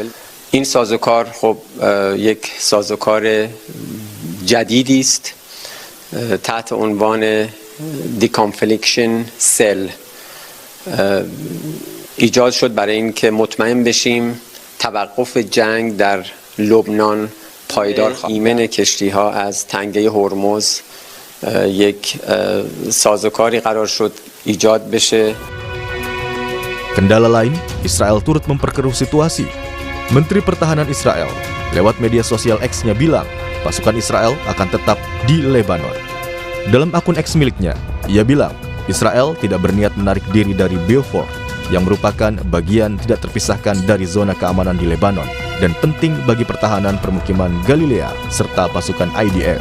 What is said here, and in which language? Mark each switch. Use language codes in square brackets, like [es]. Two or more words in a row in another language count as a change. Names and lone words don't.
[fa] این سازوکار خب یک سازوکار جدیدی است تحت عنوان [en] deconfliction cell [fa] ایجاد شد برای اینکه مطمئن بشیم توقف جنگ در لبنان پایدار خواهد. ایمن کشتی‌ها از تنگه هرمز یک سازوکاری قرار شد ایجاد بشه. [id] Kendala lain, Israel turut memperkeruh situasi. Menteri Pertahanan Israel lewat media sosial X-nya bilang pasukan Israel akan tetap di Lebanon. Dalam akun X miliknya, ia bilang Israel tidak berniat menarik diri dari Beaufort yang merupakan bagian tidak terpisahkan dari zona keamanan di Lebanon dan penting bagi pertahanan permukiman Galilea serta pasukan IDF.